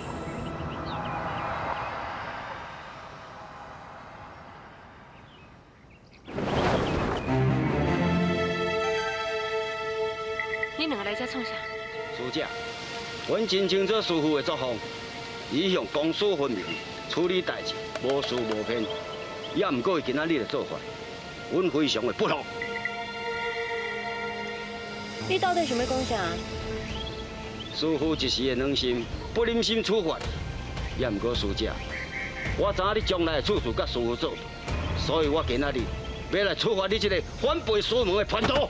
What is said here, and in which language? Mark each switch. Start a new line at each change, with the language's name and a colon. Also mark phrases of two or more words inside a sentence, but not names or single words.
Min Nan Chinese: 你两个来这创啥？师姐，阮真清楚师傅的作风，伊向公私分明处理代志，无私无偏，也毋过伊今仔日的做法，阮非常的不服。你到底想要讲啥？师傅一时的软心，不忍心处罚，也毋过师姐，我知影你将来的处事甲师傅做，所以我今仔日要来处罚你这个反背师门的叛徒。